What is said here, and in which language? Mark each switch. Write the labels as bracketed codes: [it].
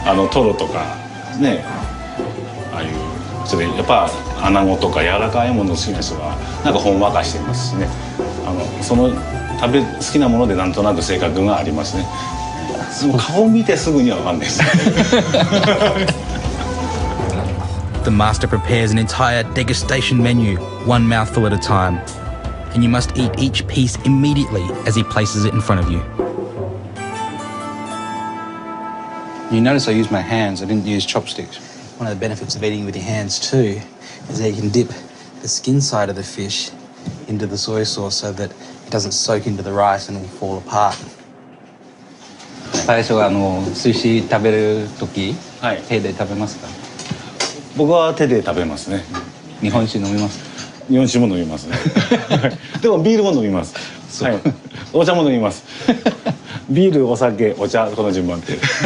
[ja] トロとかね、ああいうそれやっぱ穴子とか柔らかいもの好きな人はなんかほんわかしてますしね。その好きなものでなんとなく性格がありますね。顔見てすぐにはわかんないです。 [en] The master prepares an entire degustation menu, one mouthful at a time, and you must eat each piece immediately as he places it in front of you. You notice I used my hands, I didn't use chopsticks. One of the benefits of eating with your hands too is that you can dip the skin side of the fish into the soy sauce so that it doesn't soak into the rice and it will fall apart. [ja] 最初は寿司食べる時、手で食べますか？僕は手で食べますね。日本酒飲みますか？日本酒も飲みますね。でもビールも飲みます。はい。お茶も飲みます。ビール、お酒、お茶、この順番で。